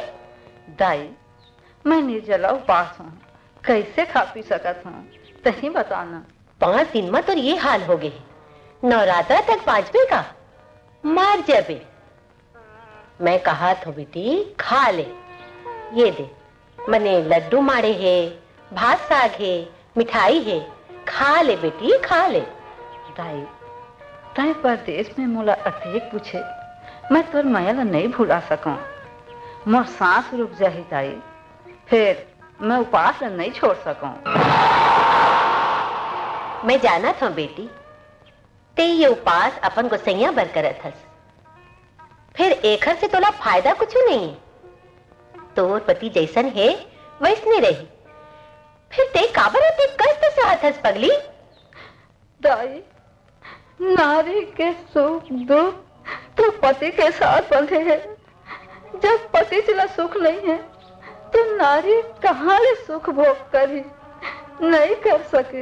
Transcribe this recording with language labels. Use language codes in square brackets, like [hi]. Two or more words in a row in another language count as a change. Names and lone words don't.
[hne] दाई मैं निर्जला उपास हूँ, कैसे खा पी सकत हूँ तही बताना। 5 दिन में तो ये हाल हो गए, नवरात्रा तक 5वें का मार जबे। मैं कहा तो बेटी खा ले, ये दे मने लड्डू माड़े है, भात साग है, मिठाई है, खा ले बेटी खा ले। दाई ताई परदेश में मोला अतेक पूछे, मैं तोर माया ला नहीं भुला सकूं। मोर सांस रुक जाही ताई, फिर मैं उपास ला नहीं छोड़ सकूं। मैं जाना था बेटी, ते ये उपास अपन गोसैया बर करत हस, फिर एखर से तोला फायदा कुछ नहीं। तोर पति जैसन है वैसने रही, फिर ते काबर अति कष्ट सहत हस पगली। दाई नारी के सुख दुख तो पति के साथ बंधे हैं, जब पति चला सुख नहीं है तो नारी कहाँ ले सुख भोग करी नहीं कर सके।